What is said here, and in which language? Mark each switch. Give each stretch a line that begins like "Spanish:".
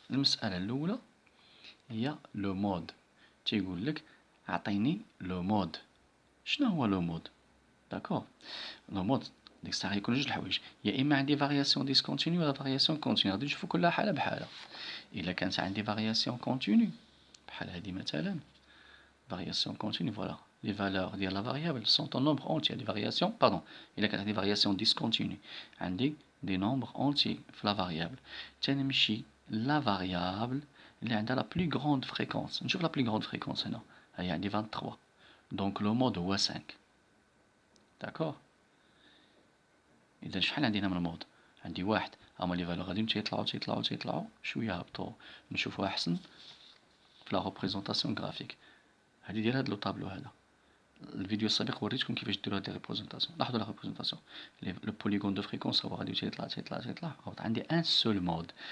Arabic: المسألة الأولى هي لو مود. تيقول لك عطيني لو مود. شنو هو لو مود؟ داكور. لو مود ديك الساعة يكون جوج الحوايج، يا إما عندي فارياسيون ديسكونتينيو ولا فارياسيون كونتينيو، غادي نشوفو كل حالة بحالة. إلا كانت عندي فارياسيون كونتينيو بحال هادي مثلا،
French: variation continue, voilà. Les valeurs de la variable sont en nombre entier. Les variations, pardon, il y a des variations discontinues.
Arabic: عندي
French: des nombres entiers
Arabic: في la variable. تنمشي la variable اللي عندها
French: la plus grande fréquence.
Arabic: نشوف
French: la plus grande fréquence
Arabic: هنا. هي عندي 23.
French: Donc le mode
Arabic: هو
French: 5. D'accord.
Arabic: إذا شحال عندي هنا من المود؟ عندي واحد. هما لي فالور غادي تيطلعوا شوية هبطوا. نشوفوا أحسن في
French: la représentation graphique.
Arabic: هذه ديال هذا لو طابلو هذا. الفيديو السابق وريتكم كيفاش ديروا هاد لي ريبريزونطاسيون. لاحظوا لا ريبريزونطاسيون لو بوليغون دو فريكونس هو غادي تيطلع عندي ان سول مود.